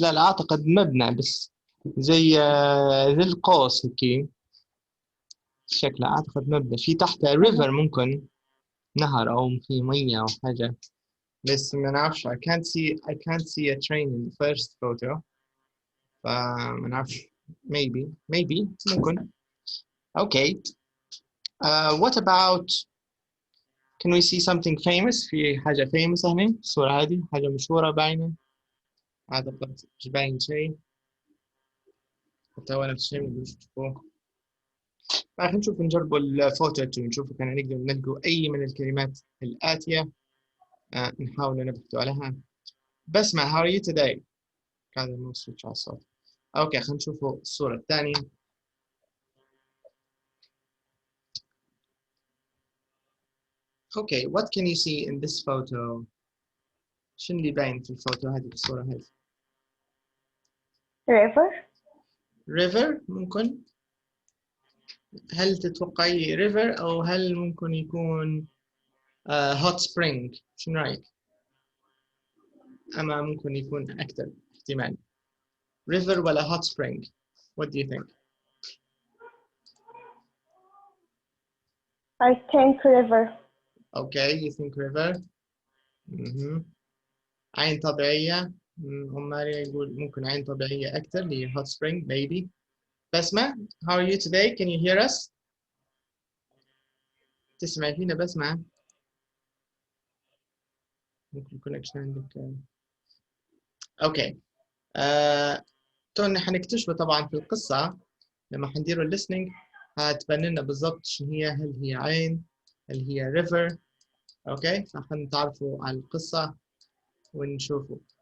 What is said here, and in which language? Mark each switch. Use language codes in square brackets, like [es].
[ar] لا أعتقد مبنى بس زي ذي القوس هيك شكله. أعتقد مبنى في تحت ريفر، ممكن نهر أو في مية أو حاجة، بس ما نعرفش. [en] I can't see a train in the first photo. [ar] فما نعرفش. [en] maybe ممكن. Okay. What about, can we see something famous؟ [ar] في حاجة famous هنا الصورة هذه حاجة مشهورة باينة. أعتقد مش باين شيء. حتى هو نفس الشيء اللي تشوفوه. خلينا نشوف نجربوا الفوتو نشوف كان نقدر نلقوا أي من الكلمات الآتية. نحاول نبحث عليها. [en] بسمة how are you today؟ [ar] قاعد ما [en] switch [ar] على الصوت. أوكي خلينا نشوفوا الصورة الثانية. [en] Okay, what can you see in this photo؟ [ar] شنو اللي باين في الفوتو هذه في الصورة هذه؟ [en] river. [ar] ممكن. هل تتوقعي river أو هل ممكن يكون hot spring؟ شنو رأيك؟ أما ممكن يكون أكثر احتمال. [en] river [ar] ولا [en] hot spring؟ What do you think؟ I think river. Okay, you think river؟ [ar] عين طبيعية. عماري يقول ممكن عين طبيعية أكثر اللي hot spring maybe. [en] بسمة how are you today؟ Can you hear us؟ [ar] تسمعي فينا [en] بسمة؟ [ar] ممكن الكونكشن عندك. اوكي. تونا حنكتشفه طبعا في القصة لما حنديروا listening هتبان لنا بالضبط شنو هي، هل هي عين، هل هي river. اوكي فحنتعرفوا على القصة ونشوفوا.